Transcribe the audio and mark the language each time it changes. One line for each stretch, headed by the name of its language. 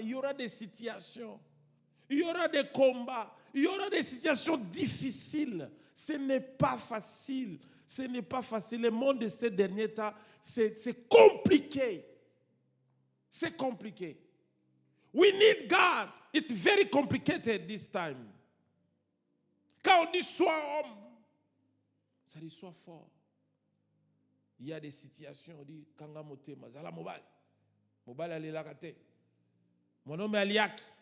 French: Il y aura des situations. Il y aura des combats. Il y aura des situations difficiles. Ce n'est pas facile. Ce n'est pas facile. Le monde de ces derniers temps, c'est compliqué. C'est compliqué.
English: We need God. It's very complicated this time.
French: Quand on dit sois homme, ça dit sois fort. Il y a des situations, on dit
Lingala: Kanga Motema, Zala Mobali. Mobali ali lakate.
French: Mon nom est Aliak.